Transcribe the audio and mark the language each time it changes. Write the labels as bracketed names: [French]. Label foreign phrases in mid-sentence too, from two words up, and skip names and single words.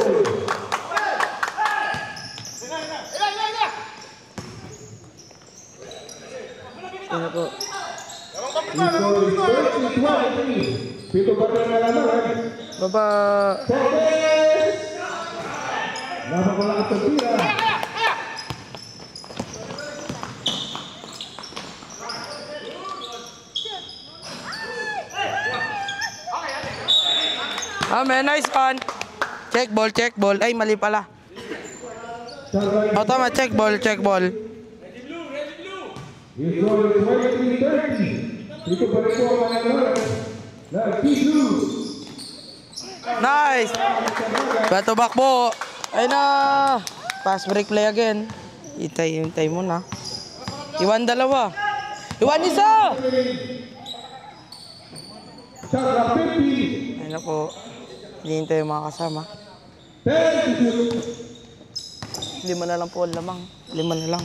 [Filipino] Ano po? [English] Score is 30-23. [Filipino] Pito pa rin na laman. Baba. Cortez! Napakalakas ang tira. [English] Man, nice one. Check ball, check ball. [Filipino] Ay, mali pala. [English] Tama, check ball, check ball. Yung score is 23-30. [Filipino] Pito pa rin po ang mananalan. Team Blue. [English] Nice. Back to back po. Ay na. Pass break play again. [Filipino] Hintay mo na. Iwan dalawa. Iwan isa. [English] Shot clock 50. [Filipino] Ay na po. Hintay yung mga kasama. 10-2. 5 na lang po ang lamang. 5 na lang.